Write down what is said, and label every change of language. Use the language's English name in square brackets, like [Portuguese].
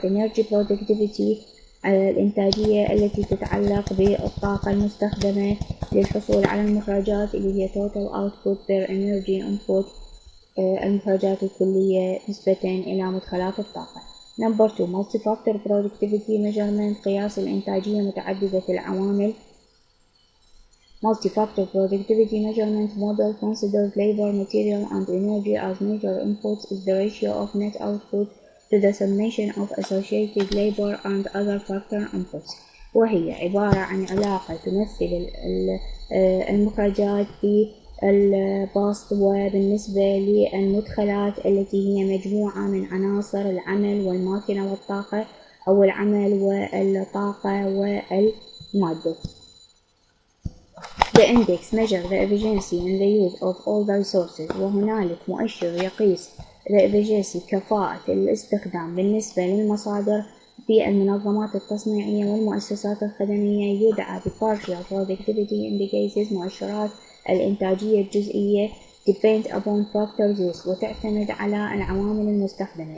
[English] Energy productivity [Arabic] الإنتاجية التي تتعلق بالطاقة المستخدمة للحصول على المخرجات اللي هي [English] total output per energy input [Arabic] المخرجات الكلية نسبة إلى مدخلات الطاقة. [English] Number 2. Multi-factor productivity measurement [Arabic] قياس الإنتاجية متعددة العوامل. [English] Multi-factor productivity measurement model considers labor, material and energy as major inputs. Is the ratio of net output to the summation of associated labor and other factor inputs. [Arabic] وهي عبارة عن علاقة تمثل المخرجات بالبسط وبالنسبة للمدخلات التي هي مجموعة من عناصر العمل والماكينة والطاقة أو العمل والطاقة والمادة. [English] The index measures the efficiency in the use of all the resources. [Arabic] وهنالك مؤشر يقيس [English] the efficiency [Arabic] كفاءة الاستخدام بالنسبة للمصادر في المنظمات التصنيعية والمؤسسات الخدمية. يدعى [English] partial productivity indicators [Arabic] مؤشرات الإنتاجية الجزئية [English] depend upon factors used [Arabic] وتعتمد على العوامل المستخدمة.